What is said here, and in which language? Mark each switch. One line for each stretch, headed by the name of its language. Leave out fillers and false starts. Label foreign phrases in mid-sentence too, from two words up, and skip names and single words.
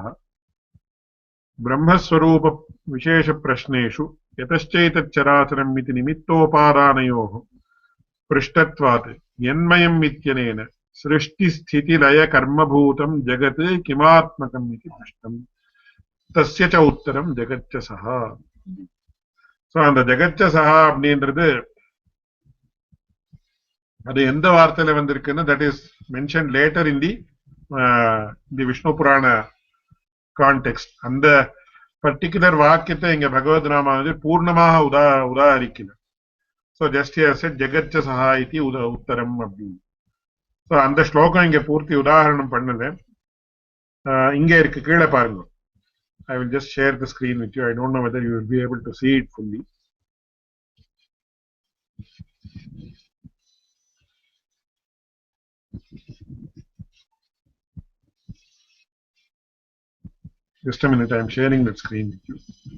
Sanskrit: ब्रह्मस्वरूप विशेष प्रश्नेषु यतश्चैतत् चराचरम् इति निमित्तोपादानयोः पृष्टत्वात् यन्मयम् इत्यनेन सृष्टिस्थितिलय कर्मभूतं जगत् किमात्मकम् इति पृष्टम्. तस्य च उत्तरम् जगच्च सः.
English: சோ அந்த
Sanskrit: जगच्च सः
Tamil: அப்படின்றது அது எந்த வார்த்தையில வந்திருக்குன்னு
English: that is mention later in the Vishnu Purana context.
Tamil: அந்த பர்டிகுலர் வாக்கியத்தை இங்க பகவத் ராமானுஜர் பூர்ணமாக உதாரிக்கல.
English: so just here said
Sanskrit: जगच्च सः इति उत्तरम्
English: அப்படின்னு.
Tamil: சோ அந்த ஸ்லோகம் இங்க பூர்த்தி உதாரணம் பண்ணல. இங்க இருக்கு, கீழே பாருங்க.
English: I will just share the screen with you. I don't know whether you will be able to see it fully. Just a minute, I am sharing that screen with you.